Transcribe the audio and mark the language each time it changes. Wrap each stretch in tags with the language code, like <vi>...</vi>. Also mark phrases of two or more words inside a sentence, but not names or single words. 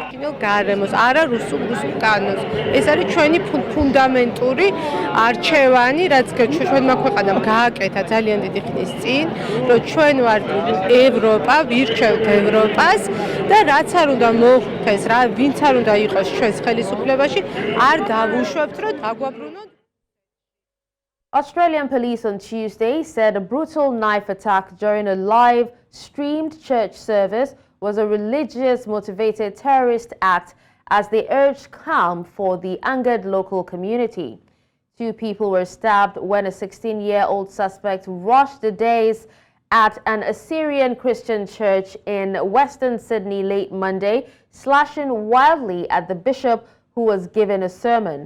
<ka>გარემოს, არა რუსულ კანონს. ეს არის ჩვენი ფუნდამენტური არჩევანი, რაც ჩვენმა ქვეყანამ გააკეთა ძალიან დიდი ხნის წინ, რომ ჩვენ ვართ ევროპა, ვირჩევთ ევროპას და რაც არ უნდა მოხდეს, ვინც არ უნდა იყოს ჩვენს ხელისუფლებაში, არ დავუშვებთ, რომ დაგვაბრუნოთ.</ka> <en>Australian police on Tuesday said a brutal knife attack during a live-streamed church service was a religious-motivated terrorist act as they urged calm for the angered local community. 2 people were stabbed when a 16-year-old suspect rushed the dais at an Assyrian Christian church in Western Sydney late Monday, slashing wildly at the bishop who was giving a sermon.</en>